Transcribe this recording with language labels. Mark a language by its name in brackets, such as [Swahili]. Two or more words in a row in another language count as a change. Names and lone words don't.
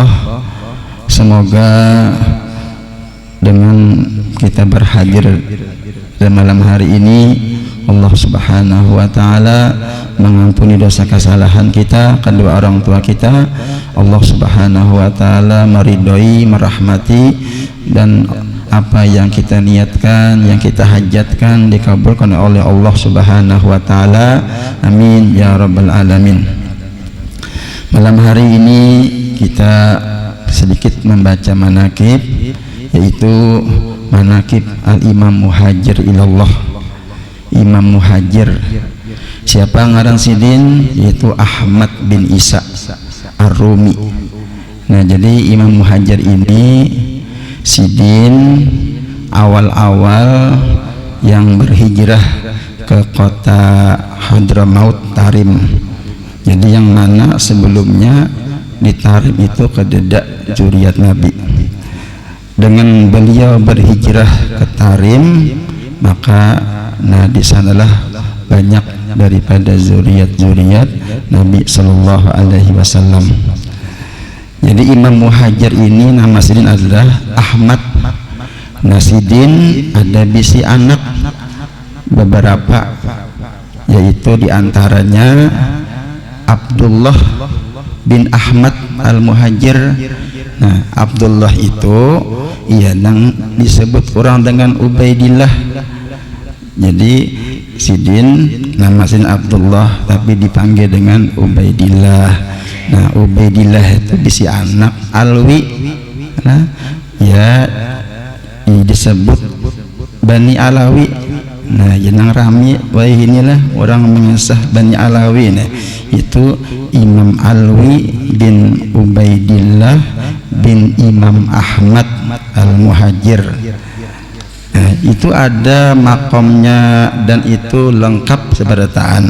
[Indonesian] Semoga dengan kita berhadir pada malam hari ini Allah [Arabic] subhanahu wa ta'ala [Indonesian] mengampuni dosa kesalahan kita, kedua orang tua kita. Allah [Arabic] subhanahu wa ta'ala [Indonesian] meridhoi, merahmati, dan apa yang kita niatkan, yang kita hajatkan dikabulkan oleh Allah [Arabic] subhanahu wa ta'ala. Amin ya rabbal alamin. [Indonesian] Malam hari ini kita sedikit membaca manaqib, yaitu manaqib al-imam muhajir ilallah. [Banjar] Imam Muhajir, siapa ngaran sidin, yaitu Ahmad bin Isa Ar-Rumi. Nah, jadi Imam Muhajir ini sidin awal-awal yang berhijrah ke kota Hadramaut Tarim. Jadi yang mana sebelumnya di Tarim itu kededak zuriat Nabi. [Indonesian] Dengan beliau berhijrah ke Tarim, maka di sanalah banyak daripada zuriat-zuriat Nabi [Arabic] sallallahu alaihi wasallam. [Indonesian] Jadi Imam Muhajir ini nama sidin adalah Ahmad. [Banjar] Sidin ada bisi anak beberapa, yaitu diantaranya Abdullah bin Ahmad al-Muhajir. [Indonesian] Nah, Abdullah itu yang disebut orang dengan Ubaidillah. [Banjar] Jadi sidin nama sidin Abdullah tapi dipanggil dengan Ubaidillah. Nah, Ubaidillah itu bisi anak Alwi. [Indonesian] Nah, ya disebut Bani Alawi. [Banjar] Nah, jenang rami wah inilah orang mengesah Bani Alawi. [Indonesian] Nah, itu Imam Alwi bin Ubaidillah bin Imam Ahmad al-Muhajir. [Banjar] Itu ada makomnya dan itu lengkap seberataan.